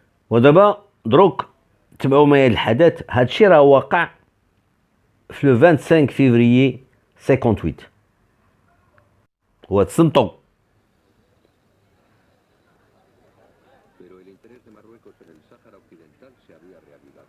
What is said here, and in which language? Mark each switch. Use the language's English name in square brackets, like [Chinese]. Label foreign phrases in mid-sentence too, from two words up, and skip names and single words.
[Arabic] ودابا دروك تبعوا معايا الحدث. هادشي راه واقع في [French] le 25 février [Arabic] 58. هو تصنتو. [Spanish] Pero el interés de Marruecos en el Sáhara Occidental se había reavivado.